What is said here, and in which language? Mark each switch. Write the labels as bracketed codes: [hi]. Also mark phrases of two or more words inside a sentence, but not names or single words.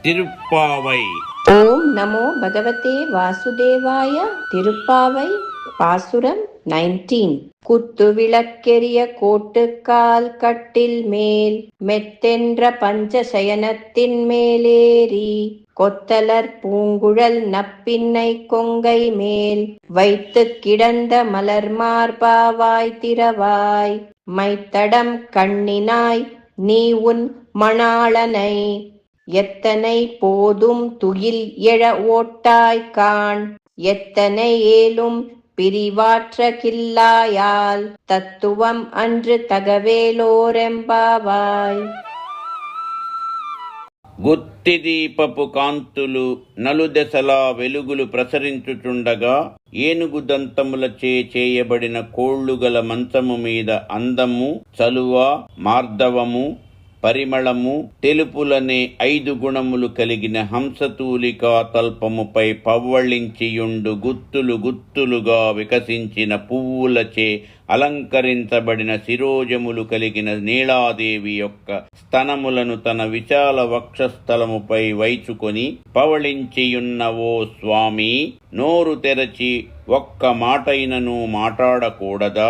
[te] తిరుప్పావై. [sa] ఓం నమో భగవతే వాసుదేవాయ. [ta] తిరుప్పావై பாசுரம் 19. குத்து விளக்கெரிய கோட்டுக்கால் கட்டில் மேல் மெத்தென்ற பஞ்சசயனத்தின் மேலேறி கொத்தலர் பூங்குழல் நப்பின்னை கொங்கை மேல் வைத்து கிடந்த மலர் மார்பாவாய் திரவாய் மைத்தடம் கண்ணினாய் நீ உன் மணாளனை எத்தனை போதும் துயில் எழ ஓட்டாய் காண் எத்தனை ஏலும் பிரிவாற்ற கில்லாயால் தத்துவம் அன்று தகவேலோரெంబావాయ్. [te] గుత్తిదీపపు కాంతులు నలుదెసలా వెలుగులు ప్రసరించుచుండగా ఏనుగు దంతములచే చేయబడిన కోళ్లుగల మంచము మీద అందము, చలువ, మార్దవము, పరిమళము, తెలుపులనే 5 గుణములు కలిగిన హంసతూలికా తల్పముపై పవ్వళించియుండు గుత్తులు గుత్తులుగా వికసించిన పువ్వులచే అలంకరించబడిన శిరోజములు కలిగిన నీలాదేవి యొక్క స్తనములను తన విశాల వక్షస్థలముపై వైచుకొని పవళించియున్న ఓ స్వామి, నోరు తెరచి ఒక్క మాటైనను మాట్లాడకూడదా?